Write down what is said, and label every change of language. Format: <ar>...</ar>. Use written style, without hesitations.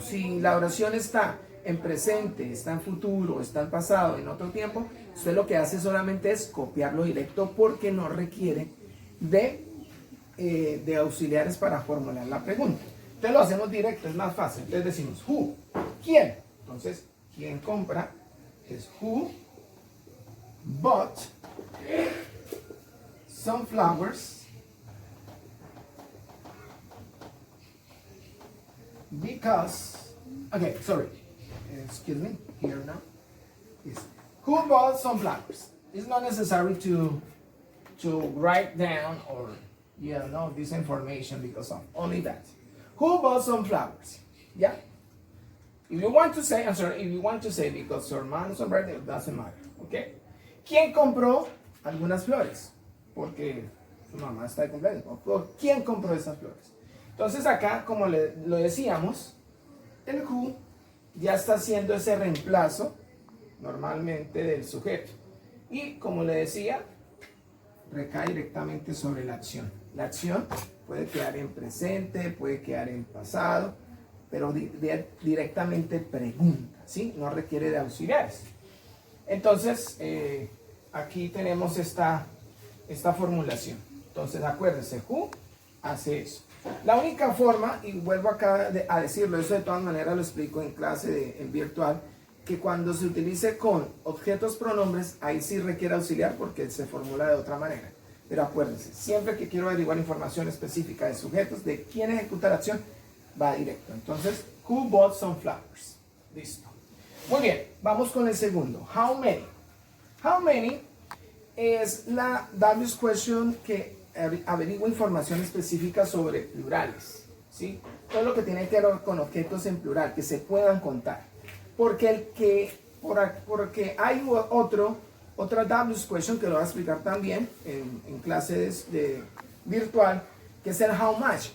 <es>Si la oración está en presente, está en futuro, está en pasado, en otro tiempo, usted lo que hace solamente es copiarlo directo porque no requiere de auxiliares para formular la pregunta. Entonces lo hacemos directo, es más fácil. Entonces decimos who, ¿quién? Entonces, ¿quién compra?</es> <en>Es who bought some flowers because, okay, sorry, excuse me, here now. Yes. Who bought some flowers? It's not necessary to write down or this information because of only that. Who bought some flowers? Yeah. If you want to say, I'm sorry, if you want to say because your mom's birthday, it doesn't matter. Okay.</en> <es>¿Quién compró algunas flores? Porque su mamá está de cumpleaños. ¿Quién compró esas flores? Entonces acá, como lo decíamos, el who ya está haciendo ese reemplazo normalmente del sujeto. Y como le decía, recae directamente sobre la acción. La acción puede quedar en presente, puede quedar en pasado, pero directamente pregunta, ¿sí? No requiere de auxiliares. Entonces, aquí tenemos esta formulación. Entonces, acuérdense, who hace eso. La única forma, y vuelvo acá a decirlo, eso de todas maneras lo explico en clase en virtual, que cuando se utilice con objetos pronombres, ahí sí requiere auxiliar porque se formula de otra manera. Pero acuérdense, siempre que quiero averiguar información específica de sujetos, de quién ejecuta la acción, va directo.</es> <en>Entonces, who bought some flowers?</en> <es>Listo. Muy bien, vamos con el segundo. How many? How many es la W's question que averigua información específica sobre plurales, ¿sí? Todo lo que tiene que ver con objetos en plural, que se puedan contar. Porque hay otra W's question que lo voy a explicar también en clases de virtual, que es el how much.</es>